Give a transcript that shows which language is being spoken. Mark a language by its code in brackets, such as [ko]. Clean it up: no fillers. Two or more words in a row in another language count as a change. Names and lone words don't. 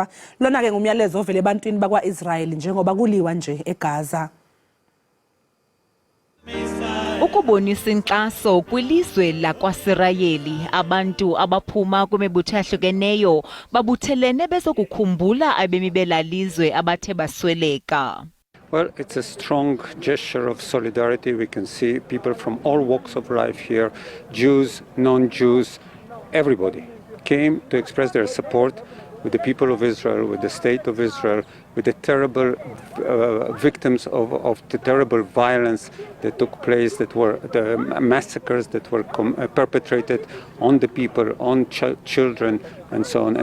[zu] Lona ke ngumyalezo ovele ebantwini bakwa-Israel njengoba kuliwa nje eGaza. [xh] Ukubonisa inxaso kwilizwe lakwaSirayeli, abantu abaphuma kwimibutho ehlukeneyo babuthelene bezokukhumbula abemi belalizwe abathe basweleka. [en] Well, it's a strong gesture of solidarity. We can see people from all walks of life here, Jews, non-Jews, everybody came to express their support with the people of Israel, with the state of Israel, with the terrible victims of the terrible violence that took place, that were the massacres that were perpetrated on the people, on children, and so on.